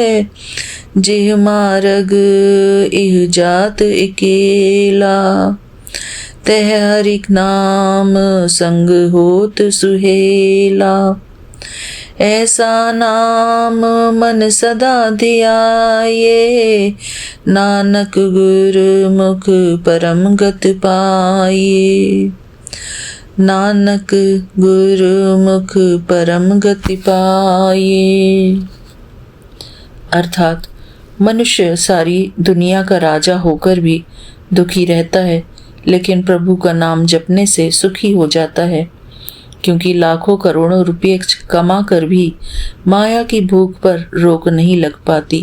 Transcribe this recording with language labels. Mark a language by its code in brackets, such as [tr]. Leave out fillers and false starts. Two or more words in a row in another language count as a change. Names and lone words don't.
[pa] ਜਿਹ ਮਾਰਗ ਇਹ ਜਾਤ ਇਕੇਲਾ, ਤਹ ਹਰਿਕ ਨਾਮ ਸੰਗ ਹੋਤ ਸੁਹੇਲਾ। ਐਸਾ ਨਾਮ ਮਨ ਸਦਾ ਧਿਆਏ, ਨਾਨਕ ਗੁਰਮੁਖ ਪਰਮ ਗਤ ਪਾਏ। ਨਾਨਕ ਗੁਰਮੁਖ ਪਰਮ ਗਤਿ ਪਾਏ। [hi] अर्थात मनुष्य सारी दुनिया का राजा होकर भी दुखी रहता है, लेकिन प्रभु का नाम जपने से सुखी हो जाता है, क्योंकि लाखों करोड़ों रुपये कमा कर भी माया की भूख पर रोक नहीं लग पाती।